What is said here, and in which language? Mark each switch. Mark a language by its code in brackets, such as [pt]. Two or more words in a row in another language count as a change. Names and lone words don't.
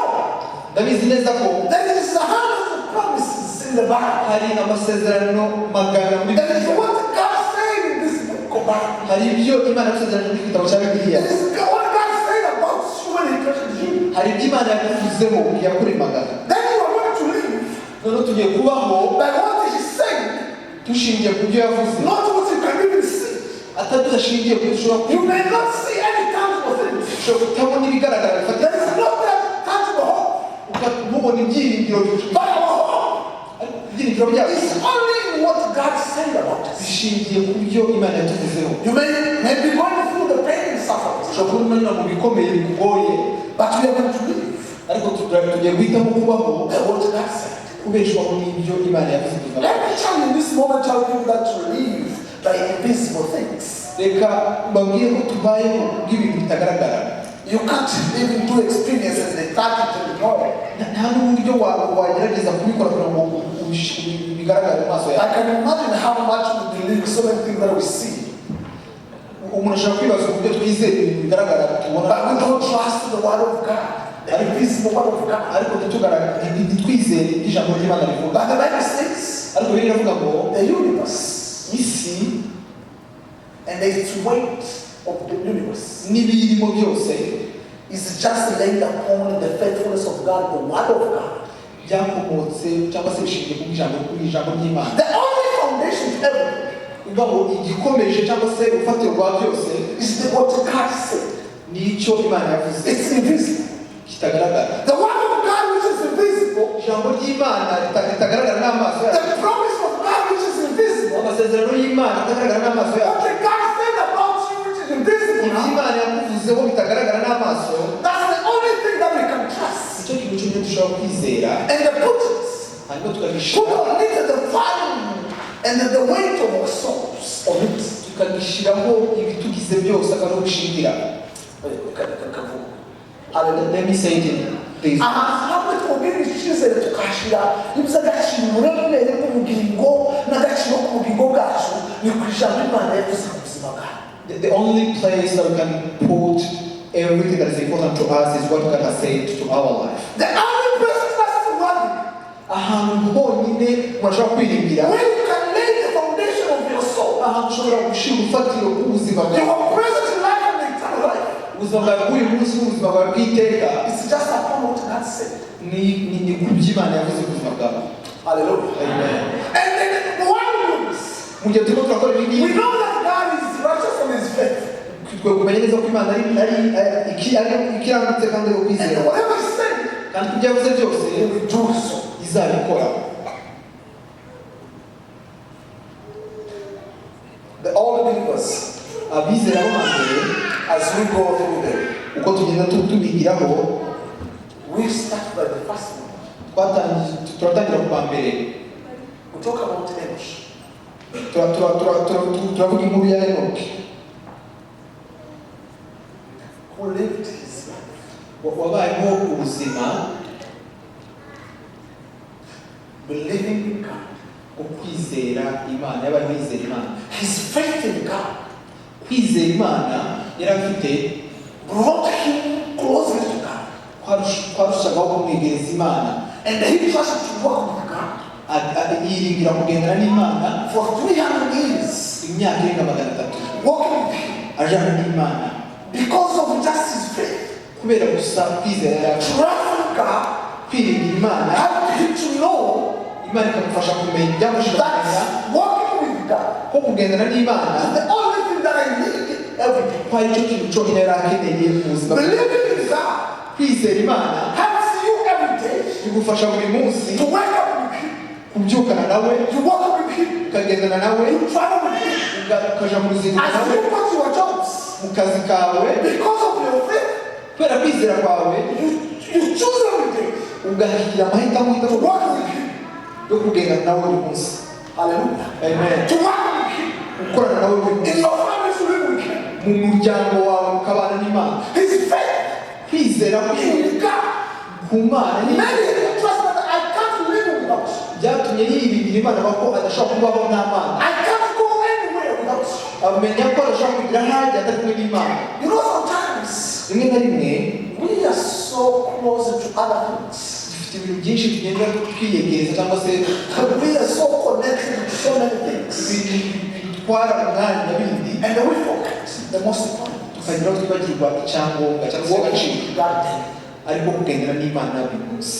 [rw] ndabizi neza ko [en] there is hundreds of promises in the Bible. [rw] hari amasezerano magana muri [en] That is [rw] Bibiliya. [en] what God said in this book of Bible. [rw] hari ibyo Imana yagusezeranyije muri igitabo cya Bibiliya. [en] That is what God said about you when He created you. [rw] hari ibyo Imana yakuvuzeho yakuremaga. [en] Then you are going to live [rw] noneho tugiye kubaho [en] by what He said, [rw] dushingiye ku byo yavuze, [en] not what you can even see. [rw] atari tudashingiye ku byo ushobora [en] You may not see any tangible things. [rw] kutabona ibigaragara [en] There [rw] bifatika, [en] is no tangible hope. [rw] ukamubona ibyiringiro [en] But our hope [rw] ibyiringiro byacu [en] is only in what God said about us. [rw] bishingiye ku byo Imana yatuvuzeho. [en] You may be going through the pain and suffering, [rw] ushobora kuba urimo mu bikomeye bikugoye, [en] but we are going to live [rw] ariko tugiye guhitamo kubaho [en] by what God said. [rw] kubeshwaho n'ibyo Imana yavuze tuvuga. [en] Let me tell you in this moment, tell people that to live by invisible things. [rw] reka mbabwire ko tubayeho bw'ibintu bitagaragara. [en] You can't even do experiences and start it and enjoy it. [rw] nta n'uburyo wagerageza kubikora kugira ngo bigaragare mu maso [en] I [rw] yawe. [en] can imagine how much we believe so many things that we see, [rw] umuntu ashobora kwibaza uburyo twizera ibintu bigaragara tubona, [en] but we don't trust the word of God, the invisible word of God. [rw] ariko ntitwizere ijambo ry'Imana rivuga. [en] But the Bible says [rw] ariko Bibiliya iravuga ngo [en] the universe [rw] isi [en] and the weight of the universe [rw] n'ibiyirimo byose [en] is just laid upon the faithfulness of God, the word of God. [rw] byakomotse cyangwa se bishingiye ku ijambo ry'Imana. [en] The only foundation to everything [rw] bivuga ngo igikomeje cyangwa se urufatiro rwa byose [en] is the what God said. [rw] ni icyo Imana yavuze [en] It's invisible. [rw] kitagaragara. [en] The word of God which is invisible, [rw] ijambo ry'Imana ritagaragara n'amaso yacu, [en] the promise of God which is invisible, [rw] amasezerano y'Imana atagaragara n'amaso [en] what [rw] yacu, [en] the God said about you which is invisible, [rw] ibyo Imana yakuvuzeho bitagaragara n'amaso, [en] that's the only thing that we can trust. [rw] icyo kintu cyonyine dushobora kwizera, [en] And the put [rw] hanyuma tukagishyira [en] on it the value and the weight of our souls on it. [rw] tukagishyiraho ibitugize byose akaba bishingira. [en] Let me say it in this. [rw] hamwe twongera icyizere tukashyira iby'agaciro uburemere bw'ubugingo n'agaciro k'ubugingo bwacu ni ku ijambo Imana yavuze ku buzima bwacu. [en] The only place that we can put everything that is important to us is what God has said to our life. The only place that's worthy [rw] ahantu honyine murashobora kwiringira, [en] where you can lay the foundation of your soul, [rw] ahantu ushobora gushyira urufatiro rw'ubuzima bwawe, [en] your present life and eternal life, [rw] ubuzima bwawe bw'uyu munsi n'ubuzima bwawe bw'iteka, [en] it's just upon what God said. [rw] ni ku byo Imana yavuze ku buzima bwawe. Hallelujah. Amen. [en] And then why this? [rw] mu gihe turimo turakora ibi [en] We [rw] ngibi, [en] know that God is righteous on His faith. [rw] twe kumenya neza ko Imana ari ikiranutse kandi ari [en] And [rw] ukwizera, [en] whatever He said, [rw] kandi ku byo yavuze byose [en] He will do so. [rw] izabikora. [en] All the believers, [rw] abizera bo hambere [en] as we go through them, [rw] uko tugenda tubigiraho, [en] we start by the first one. [rw] turatangira ku wa mbere, [en] We talk about Enoch. [rw] turavuga inkuru ya Enoki [en] Who lived his life [rw] wabayeho ubuzima [en] believing in God. [rw] ukwizera Imana, yabayeho yizera Imana. [en] His faith in God [rw] kwizera Imana yari afite [en] brought him closer to God. [rw] kwarushagaho kumwegereza Imana, [en] And he trusted to walk with God [rw] yiringira kugendana n'Imana [en] for 300 years, [rw] imyaka irenga 300 [en] walking with him. [rw] ajana n'Imana. [en] because of just his faith. [rw] kubera gusa kwizera [en] Trusting God [rw] kwiringira Imana [en] helped him to know [rw] Imana ikamufasha kumenya byamufasha kumenya [en] that walking with God [rw] ko kugendana n'Imana [en] is the only thing that I need every day. [rw] ko ari cyo kintu cyonyine yari akeneye mu buzima bwe. [en] Believing in God [rw] kwizera Imana [en] helps you every day [rw] bigufasha buri munsi [en] to wake up with him, [rw] kubyukana nawe [en] to walk with him, [rw] ukagendana nawe [en] to travel with him, [rw] ukaja mu ruzinduko [en] as [rw] nawe [en] you go to your jobs. [rw] mu kazi kawe [en] Because of your faith, [rw] kubera kwizera kwawe [en] you choose every day [rw] ugahigira amahitamo [en] to walk with him. [rw] yo kugendana nawe buri munsi. Hallelujah. Amen. [en] To walk with him. [rw] gukorana nawe buri [en] In [rw] munsi [en] your family, to live with him. [rw] mu muryango wawe ukabana n'Imana. [en] His faith [rw] kwizera kwiwe [en] in God. [rw] ku Mana ni [en] Many trust that I can't live without you. [rw] byatumye yiringira Imana ko adashobora kubaho nta Mana. [en] I can't go anywhere without you. [rw] amenya ko adashobora kugira ahajya atari kumwe n'Imana. [en] You know, sometimes [rw] rimwe na rimwe [en] we are so close to other things. [rw] dufite ibintu byinshi tugenda twiyegereza cyangwa se [en] We are so connected to so many things. [rw] bitwara umwanya bindi [en] And then we forget the most important. [rw] tukagira aho twibagirwa icyangombwa cyangwa se [en] Walking [rw] agaciro [en] with God daily. [rw] ariko kugendana n'Imana buri munsi.